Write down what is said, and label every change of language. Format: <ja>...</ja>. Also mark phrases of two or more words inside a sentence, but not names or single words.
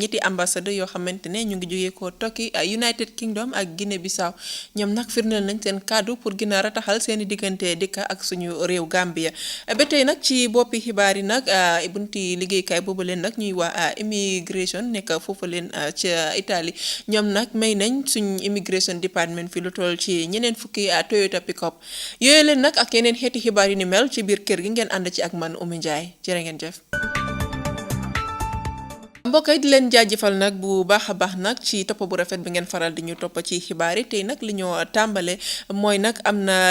<wo>ñetti ambassadeur yoo xamante ne ñu ngi jógee ko Turkey United Kingdom ak Guinée Bissau ñoom nag firndeel nañ seen kàddu pour gën a rataxal seen i diggante dëkk ak suñu réew Gambia ba tey nag ci boppi xibaar yi nag bunti liggéeykaay boobu leen nag ñuy wax immigration nekk foofu leen ca Italie ñoom nag may nañ suñ</wo> <en>immigration department</en> <wo>fi lu toll ci ñeneen fukki Toyota pick-up yooyu leen nag ak yeneen xeeti xibaar yu ni mel ci biir kër gi ngeen ànd ci ak man Oumy Ndiaye jërë ngeen jëf. mbokk yi di leen jaajëfal nag bu baax a baax nag ci topp bu rafet bi ngeen faral di ñu topp ci xibaar yi tey nag li ñoo tàmbale mooy nag am na</wo>